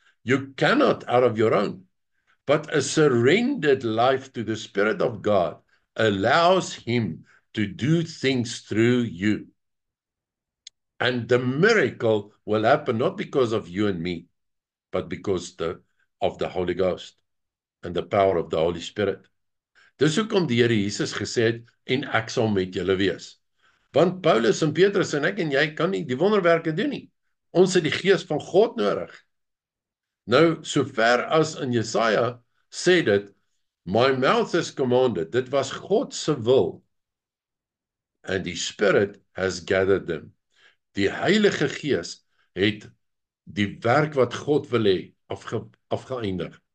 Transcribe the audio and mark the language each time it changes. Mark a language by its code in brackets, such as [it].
[en] You cannot out of your own. But a surrendered life to the Spirit of God allows Him to do things through you. And the miracle will happen not because of you and me, but because of the Holy Ghost and the power of the Holy Spirit. [af] Dis hoekom die Here Jesus gesê het, en ek sal met julle wees. Want Paulus en Petrus en ek en jy kan nie die wonderwerke doen nie. Ons het die Gees van God nodig. Nou, sover as in Jesaja sê dit, [en] my mouth is commanded, [af] dit was God se wil, and die [en] Spirit has gathered them. [af] Die Heilige Gees het die werk wat God wil hê afgeëindig.